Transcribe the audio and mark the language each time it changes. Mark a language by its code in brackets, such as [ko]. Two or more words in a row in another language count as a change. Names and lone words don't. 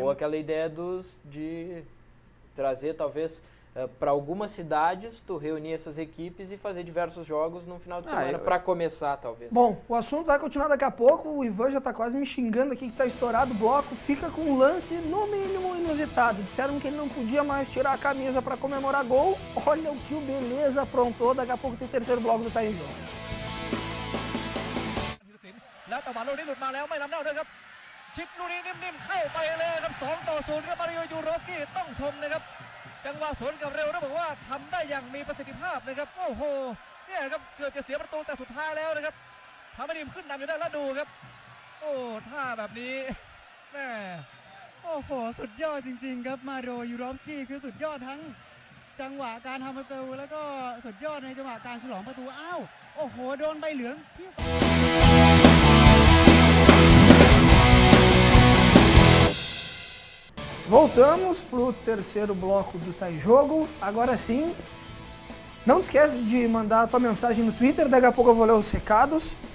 [pt] Ou aquela ideia de trazer, talvez, para algumas cidades, tu reunir essas equipes e fazer diversos jogos no final de semana, para começar, talvez. Bom, o assunto vai continuar daqui a pouco. O Ivan já está quase me xingando aqui que está estourado o bloco. Fica com um lance, no mínimo, inusitado. Disseram que ele não podia mais tirar a camisa para comemorar gol. Olha o que o Beleza aprontou. Daqui a pouco tem terceiro bloco do Tá em Jogo. [th] แล้วแต่ว่าลูกนี้หลุดมาแล้วไม่ล้ำเน่าด้วยครับชิปลูกนี้นิ่มๆเข้าไปเลยครับ2-0ครับมาริโอยูโรฟสกี้ต้องชมนะครับจัง หวะสวนกับเร็วต้องบอกว่าทำได้อย่างมีประสิทธิภาพนะครับโอ้โหเนี่ยครับเกือบจะเสียประตูแต่สุดท้ายแล้วนะครับทำให้ทีมขึ้นนำอยู่ได้แล้วดูครับโอ้ท่าแบบนี้แม่โอ้โหสุดยอดจริงๆครับมาริโอยูโรฟสกี้คือสุดยอดทั้งจังหวะการทำประตูแล้วก็สุดยอดในจังหวะการฉลองประตูอ้าวโอ้โหโดนใบเหลืองที่ [pt] Voltamos para o terceiro bloco do Tá em Jogo. Agora sim, não esquece de mandar a tua mensagem no Twitter, daqui a pouco eu vou ler os recados.